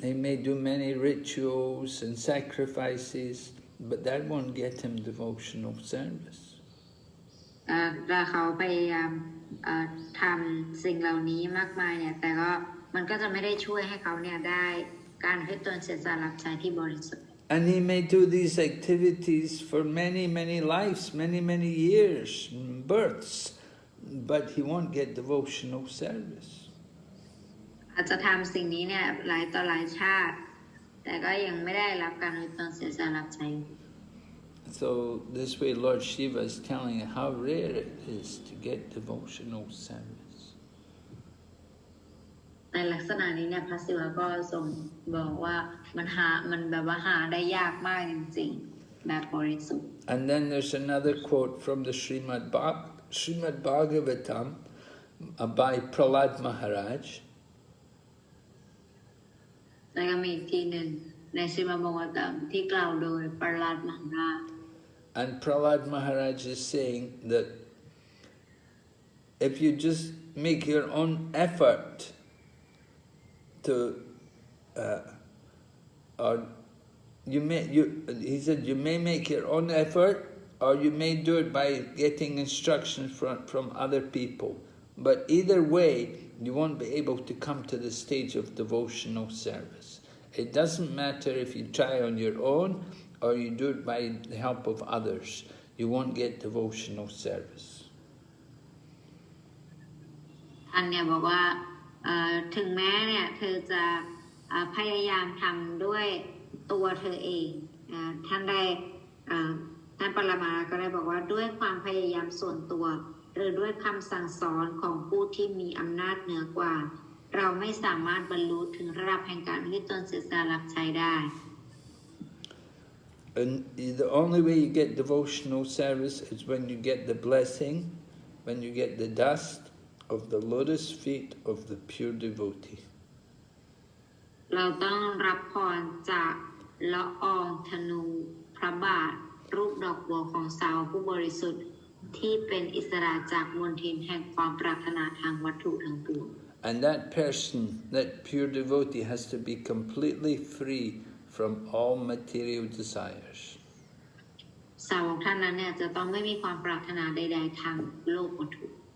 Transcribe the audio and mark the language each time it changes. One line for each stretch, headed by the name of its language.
English: He may do many rituals and sacrifices, but that won't get him devotional service.
Thai: ถ้าเขาพยายามทำสิ่งเหล่านี้มากมายเนี่ยแต่ก็มันก็จะไม่ได้ช่วยให้เขาเนี่ยได้การอุทิศตนเสียสละรับใช้ที่บริสุทธิ์
English: And he may do these activities for many lives, many years, births, but he won't get devotional service.
Thai: อาจจะทำสิ่งนี้เนี่ยหลายต่อหลายชาติแต่ก็ยังไม่ได้รับการอุทิศตนเสียสละรับใช้
English: So this way Lord Shiva is telling you how rare it is to get devotional service.
Thai: ในลักษณะนี้เนี่ยพระศิวะก็ทรงบอกว่ามันแบบว่าหาได้ยากมากจริงๆแบบบริสุทธิ์
English: And then there's another quote from the Srimad Bhagavatam by Prahlad Maharaj.
Thai: แล้วก็มีอีกทีหนึ่งในสริมัดภากัมที่กล่าวโดยปรหลาดมหาราช
English: And Prahlad Maharaj is saying that if you just make your own effort to, or he said you may make your own effort, or you may do it by getting instructions from other people. But either way, you won't be able to come to the stage of devotional service. It doesn't matter if you try on your own or you do it by the help of others. You won't get devotional service.
Thai: ท่านเนี่ยบอกว่าถึงแม้เนี่ยเธอจะพยายามทำด้วยตัวเธอเองท่านปรมาก็ได้บอกว่าด้วยความพยายามส่วนตัวหรือด้วยคำสั่งสอนของผู้ที่มีอำนาจเหนือกว่าเราไม่สามารถบรรลุถึงระดับแห่งการที่ตนเสียสละรับใช้ได้
English: And the only way you get devotional service is when you get the blessing, when you get the dust of the lotus feet of the pure devotee.
Thai: เราต้องรับพรจากละอองธนูพระบาทรูปดอกบัวของสาวผู้บริสุทธิ์ที่เป็นอิสระจากมลทินแห่งความปรารถนาทางวัตถุทั้งปวง
English: And that person, that pure devotee, has to be completely free from all material desires.
Thai: สาวกท่านนั้นเนี่ยจะต้องไม่มีความปรารถนาใดๆทางโลกวัตถุ